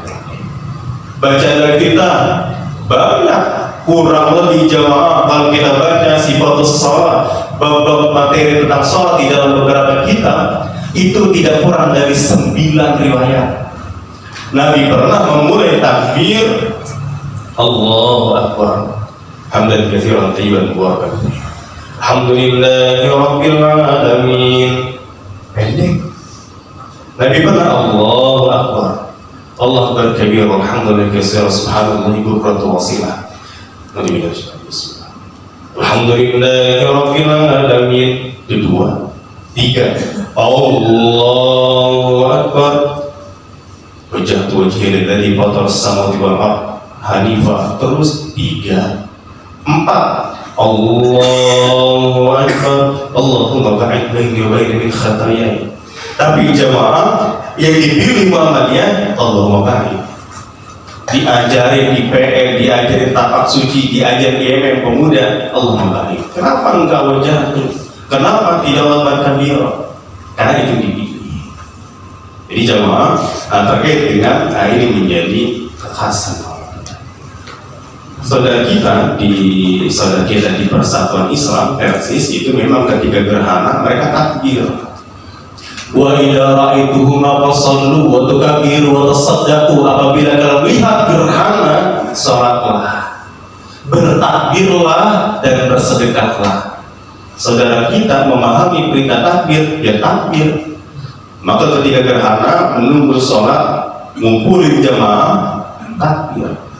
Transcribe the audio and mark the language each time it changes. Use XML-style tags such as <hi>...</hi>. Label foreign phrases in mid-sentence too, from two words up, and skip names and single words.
<id>Baca dari kita banyak, kurang lebih jamaah kalau kita baca sifatus shalah, bab-bab materi tentang shalat di dalam beberapa kitab itu tidak kurang dari 9 riwayat. Nabi pernah memulai takbir</id> <ar>الله أكبر حمدا كثيرا طيبا مباركا فيه. الحمد لله رب العالمين.</ar> <id>Pendek. Nabi pernah</id> <ar>الله أكبر. الله berkabir الحمد لله كثيرا سبحان الله بكرة وأصيلا.</ar> <id>Nabi bismillah.</id> <ar>الحمد لله رب العالمين. 2. 3. الله أكبر. وجهت وجهي للذي فطر السماوات والأرض حنيفا.</ar> <id>Terus 3. 4.</id> <ar>الله أكبر. اللهم باعد بيني وبين من خطاياي.</ar> <id>Tapi jamaah yang dipilih Muhammadiyah</id> <ar>اللهم باعد.</ar> <id>Diajarin di PN, diajarin tapak suci, diajarin IMM pemuda</id> <ar>اللهم باعد.</ar> <id>Kenapa engkau jatuh? Kenapa tidak melakukan kabirah? Karena itu dipilih. Jadi jamaah terkait dengan ini menjadi kekhasan saudara kita di Persatuan Islam Persis itu memang ketika gerhana mereka takbir.</id> <ar>وإذا رأيتموهما فصلوا وكبروا وتصدقوا.</ar> <id>Apabila kalian melihat gerhana, salatlah, bertakbirlah dan bersedekahlah. Saudara kita memahami perintah takbir, ya takbir. Maka ketika gerhana menunggu salat, ngumpulin jamaah, takbir.</id>